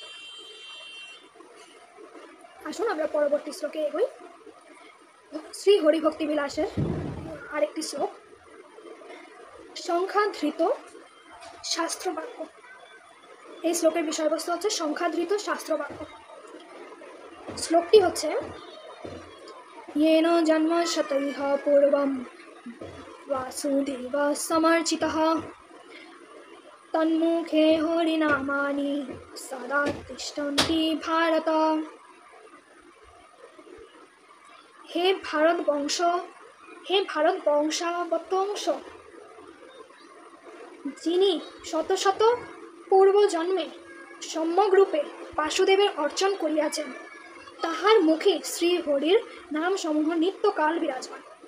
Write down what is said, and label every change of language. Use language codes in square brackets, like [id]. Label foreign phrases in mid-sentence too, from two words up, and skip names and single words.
[bn] আসুন আমরা পরবর্তী শ্লোকে এগোই। শ্রী হরিভক্তি বিলাসের আরেকটি শ্লোক, সংখ্যাধৃত শাস্ত্রবাক্য। এই শ্লোকের বিষয়বস্তু হচ্ছে সংখ্যাধৃত শাস্ত্রবাক্য। শ্লোকটি হচ্ছে, [sa] येन जन्म शतैः पूर्वं वासुदेव समर्चितः तन्मुखे हरिनामानि सदा तिष्ठन्ति भारत। [bn] হে ভারত বংশাবতংশ, যিনি শত শত পূর্বজন্মে সম্যগ্রূপে বাসুদেবের অর্চন করিয়াছেন, তাহার মুখে শ্রী হরির নাম সমূহ নিত্যকাল বিরাজমান।